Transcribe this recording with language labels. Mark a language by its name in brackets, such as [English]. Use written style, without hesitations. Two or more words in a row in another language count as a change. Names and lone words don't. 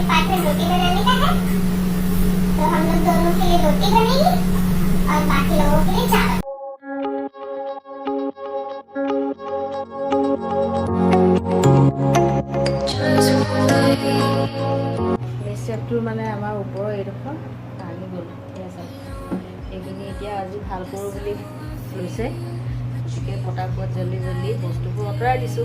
[Hindi] फिर रोटी बनाने का है, तो हम लोग दोनों के लिए रोटी बनेगी और बाकी लोगों के लिए चावल। [Assamese] মেচিনটো মানে আমাৰ ওপৰৰ এইডোখৰ ভাঙি গ'ল, ঠিক আছে। এইখিনি এতিয়া আজি ভাল কৰোঁ বুলি লৈছে, গতিকে পটাপট জল্দি বস্তুবোৰ আঁতৰাই দিছোঁ।